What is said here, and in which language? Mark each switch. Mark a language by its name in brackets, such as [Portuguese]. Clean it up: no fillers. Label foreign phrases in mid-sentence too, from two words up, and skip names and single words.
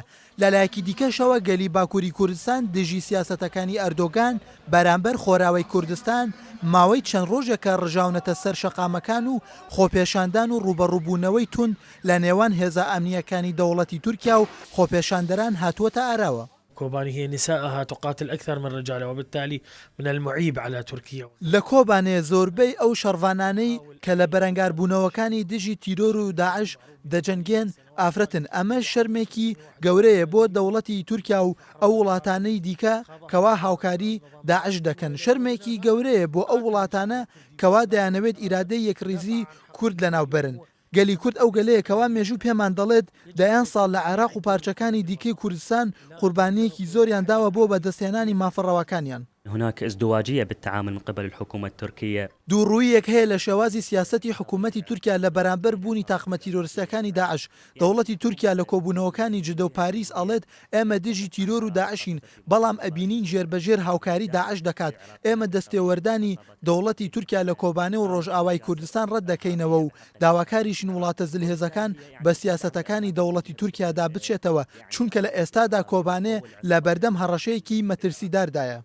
[Central Kurdish] لەلایەکی دیکەشەوە گەلی باکووری کوردستان دژی سیاسەتەکانی ئەردۆگان بەرامبەر خۆراوای کوردستان ماوەی چەند ڕۆژێکە ڕژاونەتە سەر شەقامەکان و خۆپێشاندان و ڕوبەڕووبوونەوەی تون لە نێوان هێزە ئەمنیەکانی دەوڵەتی تورکیا و خۆپێشاندەران هاتووەتە ئاراوە. [Arabic] كوباني هي نساءها تقاتل أكثر من رجالها وبالتالي من المعيب على تركيا. [Central Kurdish] لە کۆبانێ زۆربەی ئەو شەڕڤانانەی کە لە بەرەنگاربوونەوەکانی دژی تیرۆر و داعش دەجەنگێن ئافرەتن. ئەمە شەرمێکی گەورەیە بۆ دەوڵەتی تورکیا و ئەو وڵاتانەی دیکە کەوا هاوکاری داعش دەکەن. شەرمێکی گەورەیە بۆ ئەو وڵاتانە کەوا دەیانەوێت ئیرادەی یەکڕیزی کورد لەناوبەرن. گەلی کورد ئەو گەلەیە کەوا مێژوو پێمان دەڵێت دەیان ساڵ لە عێراق و پارچەکانی دیکەی کوردستان قوربانیەکی زۆریان داوە بۆ بەدەستهێنانی مافەڕەوەکانیان. [Arabic] هناك ازدواجية بالتعامل من قبل الحكومة التركية. [Central Kurdish] دووڕوویەک هەیە لە شێوازی سیاسەتی حکوومەتی تورکیا لە بەرامبەر بوونی تاقمە تیرۆریستەکانی داعش. دەوڵەتی تورکیا لە کۆبوونەوەکانی جدە و پاریس ئەڵێت ئێمە دژی تیرۆر و داعشین بەڵام ئەبینین ژێربەژێر هاوکاری داعش دەکات. ئێمە دەستێوەردانی دەوڵەتی تورکیا لە کۆبانێ و ڕۆژئاوای کوردستان ڕەت دەکەینەوە و داواکاریشین وڵاتە زلهێزەکان بە سیاسەتەکانی دەوڵەتی تورکیادا بچێتەوە چونکە لە ئێستادا کۆبانێ لە بەردەم هەڕەشەیەکی مەترسیداردایە.